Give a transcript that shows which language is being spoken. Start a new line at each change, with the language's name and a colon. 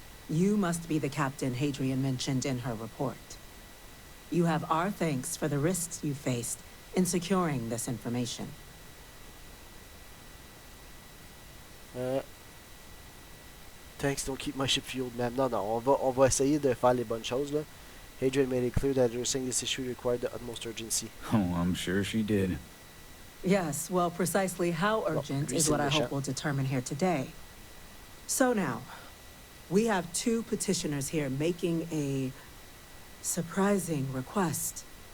English: You must be the captain Hadrian mentioned in her report. You have our thanks for the risks you faced in securing this information. Thanks, don't keep my ship fueled, ma'am.
French: Non, on va essayer de faire les bonnes choses, là.
English: Hadrian made it clear that addressing this issue required the utmost urgency. Oh, I'm sure she did. Yes, well, precisely how urgent is what I hope we'll determine here today. So now, we have two petitioners here making a surprising request.